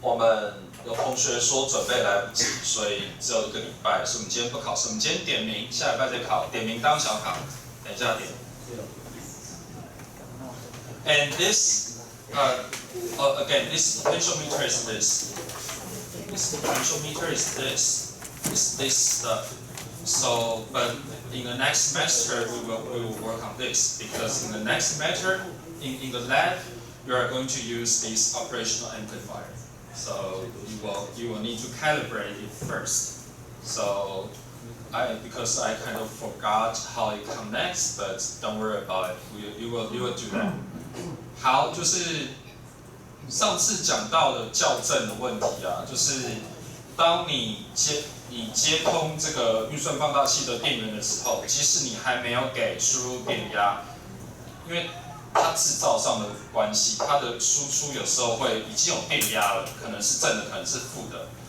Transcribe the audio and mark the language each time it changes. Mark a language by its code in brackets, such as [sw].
[zh] 我们有同学说准备来不及，所以只有1个礼拜，所以我们今天不考试，我们今天点名，下礼拜再考，点名当小考，等一下点。 [en] And this, again, this potentiometer is this. This potentiometer is this. It's this stuff. So, but in the next semester we will work on this, because in the next semester in the lab you are going to use this operational amplifier. So you will need to calibrate it first. So because I kind of forgot how it connects, but don't worry about it. You will do that. [zh] 好，就是上次讲到的校正的问题啊，就是当你你接通这个运算放大器的电源的时候，即使你还没有给输入电压，因为它制造上的关系，它的输出有时候会已经有电压了，可能是正的，可能是负的。